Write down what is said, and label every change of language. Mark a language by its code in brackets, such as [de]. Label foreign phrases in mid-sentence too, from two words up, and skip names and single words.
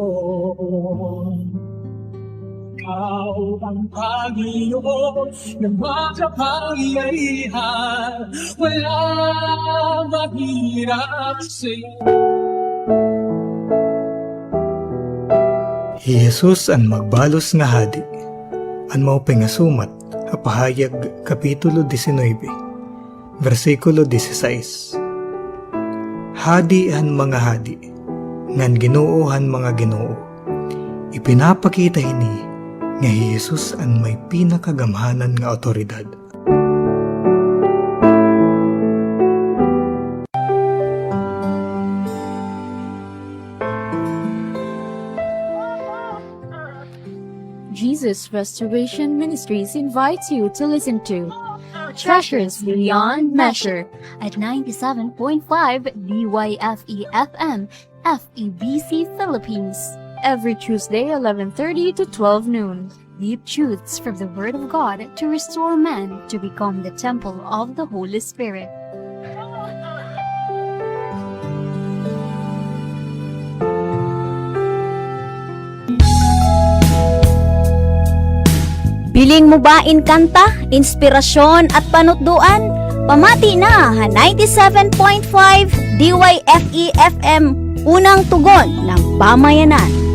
[tl] Ikaw ang Panginoon ng makapangyarihan, walang mahirap sa'yo. [war] Jesus ang magbalos nga hadi, ang maupay nga sumat, Hapahayag Kapitulo 19, versikulo 16. Hadi han mga hadi, ngan Ginoo han mga Ginoo. Ipinapakita ini nga Jesus ang may pinakagamhanan nga otoridad. [en] Jesus Restoration Ministries invites you to listen to Treasures Beyond Measure at 97.5 DYFE FM, FEBC Philippines. Every Tuesday, 11:30 to 12 noon. Deep truths from the Word of God to restore man to become the temple of the Holy Spirit. [war] Piling mo ba inkanta, inspirasyon at panutduan? Pamati na ha 97.5 DYFE FM, [tl] unang tugon ng pamayanan.